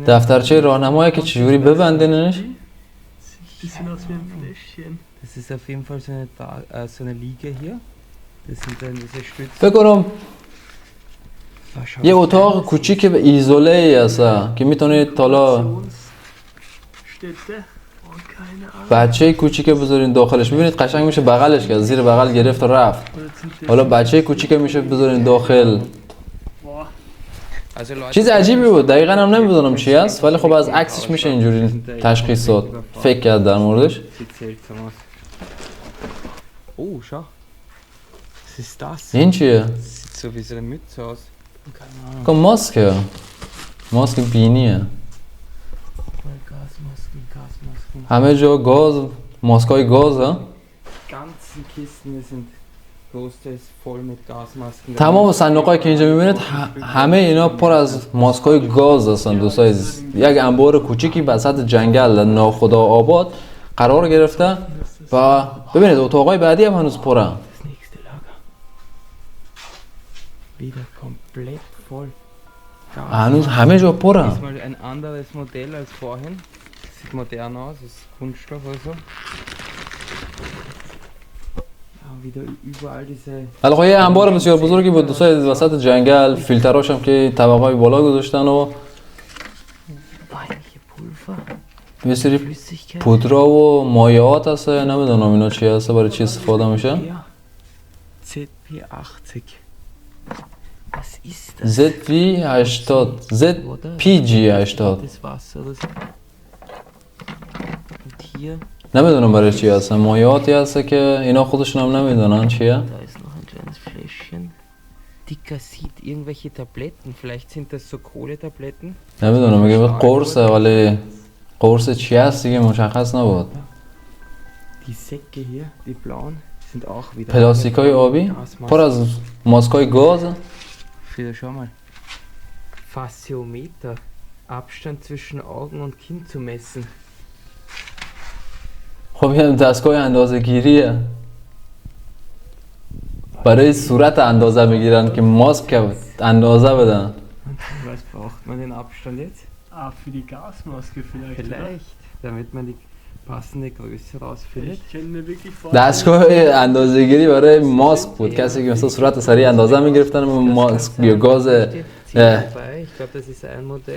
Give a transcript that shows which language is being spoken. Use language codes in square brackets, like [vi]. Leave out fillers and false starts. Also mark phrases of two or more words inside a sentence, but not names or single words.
[fa] دفترچه راهنمایی که چجوری ببندینش [de] Bisschen aus wie ein Fläschchen. Das ist auf jeden Fall so eine Liege hier. Das sind dann diese Stützen. [fa] فکر کنم [de] Ah, schau, [fa] یه [de] wie [fa] اتاق [de] klein das [fa] کوچیک به ایزوله ای هست که میتونید حالا [de] Städte. Oh, keine Ahnung. [fa] بچه کوچیک بذارین داخلش میبینید قشنگ میشه بغلش کرد زیر بغل گرفت و رفت [de] Oder zum [fa] حالا بچه کوچیک میشه بذارین داخل [de] Boah, Also Leute, [fa] چیز عجیبی بود دقیقا هم نمیدونم چی است ولی خب از عکسش میشه اینجوری تشخیص داد فکر کرد در موردش [de] sieht seltsam aus. Oh, schau. Was ist das? [fa] این چیه؟ [de] Sieht so wie so eine Mütze aus. Keine Ahnung. [fa] که ماسکه ماسک بینیه [de] Gasmasken, Gasmasken. [fa] همه جا گاز ماسکای گاز ها [de] Ganzen Kisten, wir sind großteils voll mit Gasmasken. [fa] تمام صندوقایی که اینجا میبینید همه اینا پر از ماسکای گاز هستن دوستای عزیز یک انبار کوچیکی وسط جنگل ناخدا آباد قرار گرفته و ببینید اتاقای بعدی هم هنوز پره [de] Das nächste Lager. Wieder komplett voll. [fa] هنوز همه جا پره [de] Diesmal ein anderes Modell als vorhin. Sieht modern aus, ist Kunststoff oder so. Ja, wieder überall diese. [fa] ولی خب یه انبار بسیار بزرگی بود دوستای عزیز وسط جنگل فیلتراش هم که طبقه‌های بالا گذاشتن و [de] Weiche Pulver, [fa] یه سری [de] Flüssigkeit. [fa] پودرا و مایعات هست نمیدونم اینا چی هست برای چی استفاده میشه [de] Ja. ZP80. Was ist das? ZV80 ZPG80 Das Wasser oder so. Und hier, [fa] نمیدونم برای چی هست مایعاتی هست که اینا خودشون هم نمیدونن چیه [de] da ist noch ein kleines Fläschchen. Dicker sieht irgendwelche Tabletten. Vielleicht sind das so Kohletabletten. [fa] نمیدونم میگه قرصه ولی قرص چی هست دیگه مشخص نبود [de] Die Säcke hier, die blauen, sind auch wieder. [fa] پلاستیکای آبی پر از ماسکای گاز [de] Wieder schau mal. Fasciometer. Abstand zwischen Augen und Kinn zu messen. [fa] خب این دستگاه اندازه گیریه برای صورت اندازه میگیرن که ماسک اندازه بدن [de] Was braucht man den Abstand jetzt? auch für die Gasmaske vielleicht, oder? Vielleicht, damit man die passende Größe rausfindet. Ich kann mir wirklich [fa] دستگاه اندازه‌گیری برای ماسک بود. کسی که مثلا صورت سریع اندازه می‌گرفتن و ماسک یا گاز [de] Ich glaube, das ist ein Modell.